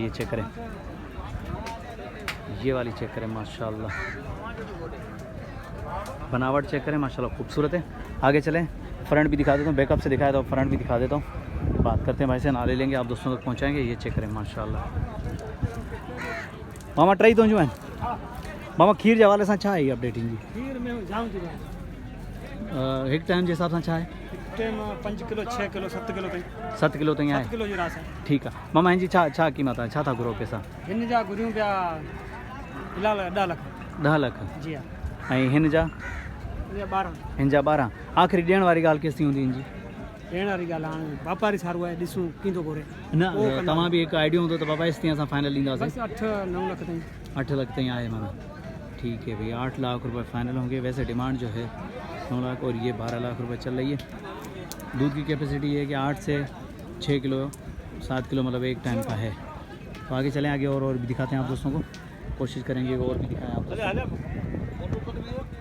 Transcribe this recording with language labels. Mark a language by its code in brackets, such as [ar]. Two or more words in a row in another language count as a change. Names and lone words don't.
[hi] ये चेक करें, ये वाली चेक करें माशाल्लाह। बनावट चेक करें माशाल्लाह खूबसूरत है। आगे चलें, फ्रंट भी दिखा देता हूँ, बैकअप से दिखाया था, फ्रंट भी दिखा देता हूँ। बात करते हैं भाई से, नाले लेंगे आप दोस्तों तक पहुँचाएंगे। ये चेक करें माशाल्लाह। [sd] मामा ट्राई तो जो है मामा खीर जे हवाले सां छा आहे अपडेटिंग जी? खीर में जाम थी हिकु टाइम जे हिसाब सां छा आहे? टाइम 5 किलो 6 किलो 7 किलो ताईं। 7 किलो ताईं 7 आहे। किलो जी रास है। ठीकु आहे मामा, हिन जी छा क़ीमत आहे, छा था घुरो पैसा? हिन जा घुरियूं पिया फिलहाल 10 लाख। 10 लाख। जी हाँ। ऐं हिन जा? ये 12। हिन जा 12। आख़िरी ॾियण वारी ॻाल्हि केसि हूंदी हिन जी? ॾियण वारी ॻाल्हि हाणे वापारी सारो आहे, ॾिसूं कींदो घुरे। न तव्हां बि हिकु आइडियो हूंदो त बाबा इस तीअं असां फाइनल ॾींदासीं। बस 8-9 लाख ताईं। 8 लाख ताईं आहे माना। [hi] ठीक है भाई, 8 लाख रुपए फाइनल होंगे। वैसे डिमांड जो है 9 लाख और ये 12 लाख रुपए चल रही है। दूध की कैपेसिटी ये है कि 8 से 6 किलो 7 किलो मतलब एक टाइम का है। तो आगे चलें, आगे और भी दिखाते हैं आप दोस्तों को, कोशिश करेंगे और भी दिखाएं आप दोस्तों।